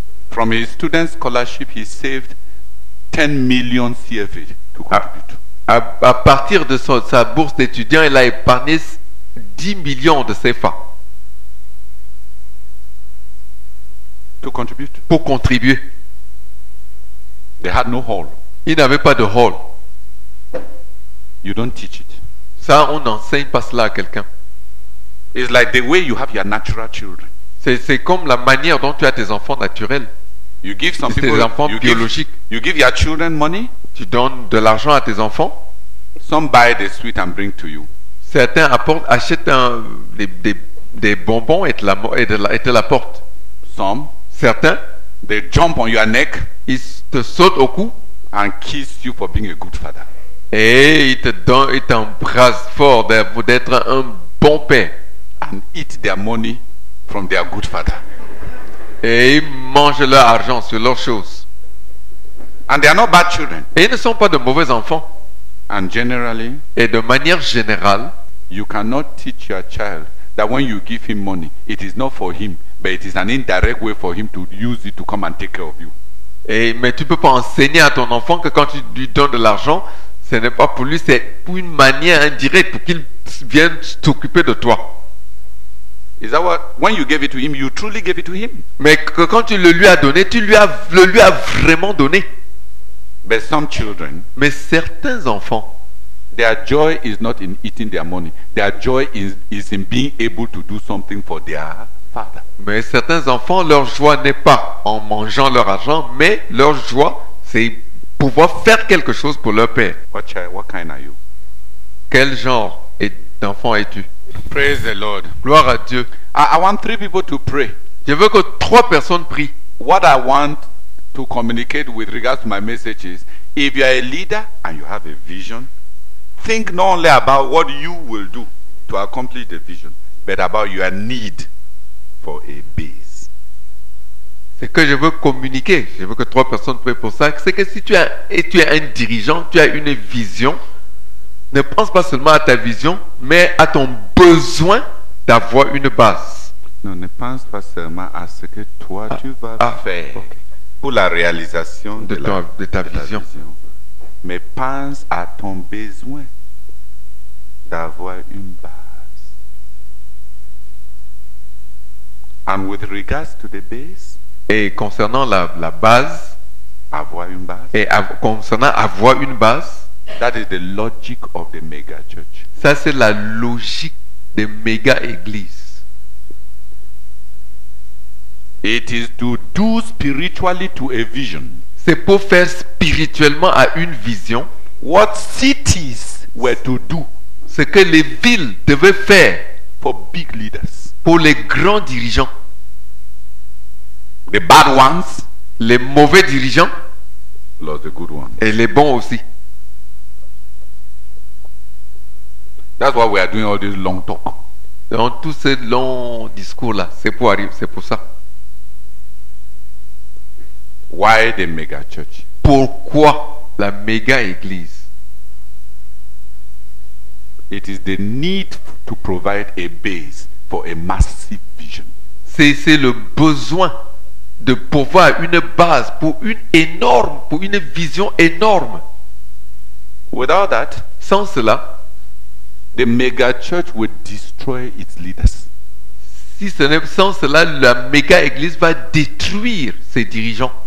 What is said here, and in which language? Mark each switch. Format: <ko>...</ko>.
<en>From his student scholarship, he saved 10 million CFA to contribute.</en> <fr>À partir de sa bourse d'étudiant, il a épargné 10 millions de CFA</fr> <en>To contribute.</en> <fr>pour contribuer.</fr> <en>They had no hall.</en> <fr>Il n'avait pas de hall.</fr> <en>You don't teach it.</en> <fr>Ça, on n'enseigne pas cela à quelqu'un.</fr> <en>It's like the way you have your natural children.</en> <fr>C'est comme la manière dont tu as tes enfants naturels.</fr> <en>You give some</en> <fr>C'est</fr> <en>people,</en> <fr>des enfants biologiques.</fr> <en>you give your children money,</en> <fr>Tu donnes de l'argent à tes enfants.</fr> <en>some buy the sweet and bring to you.</en> <fr>Certains achètent des bonbons et te l'apportent.</fr> <en>Some,</en> <fr>Certains,</fr> <en>they jump on your neck</en> <fr>ils te sautent au cou</fr> <en>and kiss you for being a good father.</en> <fr>et ils t'embrassent fort d'être un bon père.</fr> <en>And eat their money from their good father.</en> <fr>Et ils mangent leur argent sur leurs choses.</fr> <en>And they are not bad children.</en> <fr>Et ils ne sont pas de mauvais enfants.</fr> <en>And generally,</en> <fr>Et de manière générale,</fr> <en>you cannot teach your child that when you give him money, it is not for him, but it is an indirect way for him to use it to come and take care of you.</en> <fr>mais tu ne peux pas enseigner à ton enfant que quand tu lui donnes de l'argent, ce n'est pas pour lui, c'est pour une manière indirecte pour qu'il vienne s'occuper de toi.</fr> <en>Is that what, when you gave it to him, you truly gave it to him?</en> <fr>Mais que quand tu le lui as donné, tu le lui as vraiment donné.</fr> <en>But some children,</en> <fr>Mais certains enfants,</fr> <en>their joy is not in eating their money. Their joy is in being able to do something for their father.</en> <fr>mais certains enfants, leur joie n'est pas en mangeant leur argent, mais leur joie, c'est pouvoir faire quelque chose pour leur père.</fr> <en>What kind are you?</en> <fr>Quel genre d'enfant es-tu?</fr> <en>Praise the Lord.</en> <fr>Gloire à Dieu.</fr> <en>I want 3 people to pray.</en> <fr>Je veux que 3 personnes prient.</fr> <en>What I want to communicate with regards to my message is, if you are a leader and you have a vision, think not only about what you will do to accomplish the vision, but about your need for a base.</en> <fr>Ce que je veux communiquer, je veux que 3 personnes prient pour ça, c'est que si tu es un dirigeant, tu as une vision, ne pense pas seulement à ta vision, mais à ton besoin d'avoir une base. Non, ne pense pas seulement à ce que toi tu vas faire pour la réalisation de ta vision, mais pense à ton besoin d'avoir une base.</fr> <en>And with regards to the base,</en> <fr>et concernant la base, avoir une base, concernant avoir une base,</fr> <en>that is the logic of the mega church.</en> <fr>Ça c'est la logique des méga églises.</fr> <en>It is to do spiritually to a vision.</en> <fr>C'est pour faire spirituellement à une vision</fr> <en>What cities were to do</en> <fr>ce que les villes devaient faire</fr> <en>for big leaders.</en> <fr>Pour les grands dirigeants.</fr> <en>The bad ones,</en> <fr>les mauvais dirigeants,</fr> <en>plus the good ones.</en> <fr>Et les bons aussi.</fr> <en>That's why we are doing all this long talk.</en> <fr>Dans tous ces longs discours-là, c'est pour ça.</fr> <en>Why the mega church?</en> <fr>Pourquoi la méga église.</fr> <en>It is the need to provide a base for a massive vision.</en> <fr>C'est le besoin de pouvoir une base pour une vision énorme.</fr> <en>Without that,</en> <fr>Sans cela,</fr> <en>the mega church will destroy its leaders.</en> <fr>si ce n'est sans cela, la méga église va détruire ses dirigeants.</fr>